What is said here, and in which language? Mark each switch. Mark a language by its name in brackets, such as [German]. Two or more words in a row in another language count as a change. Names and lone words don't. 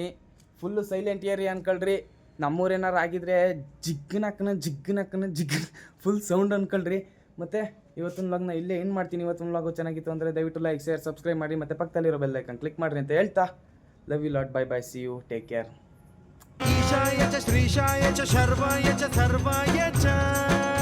[English] full silent area [Kannada] ಅನ್ಕೊಳ್ರಿ. ನಮ್ಮೂರೇನಾರು ಆಗಿದ್ರೆ ಜಿಗ್ಗನಕ್ಕನ [English] full sound [Kannada] ಅನ್ಕೊಳ್ರಿ. ಮತ್ತು ಇವತ್ತಿನ ವ್ಲಾಗ್ನ ಇಲ್ಲೇ ಏನು ಮಾಡ್ತೀನಿ. ಇವತ್ತಿನ ವ್ಲಾಗು ಚೆನ್ನಾಗಿತ್ತು ಅಂದರೆ ದಯವಿಟ್ಟು [English] like share subscribe [Kannada] ಮಾಡಿ. ಮತ್ತು ಪಕ್ಕದಲ್ಲಿರೋ [English] bell icon click [Kannada] ಮಾಡಿರಿ ಅಂತ ಹೇಳ್ತಾ [English] love you lot. bye bye, see you, take care. [Sanskrit] ईशाय च श्रीशाय च शर्वाय च सर्वाय च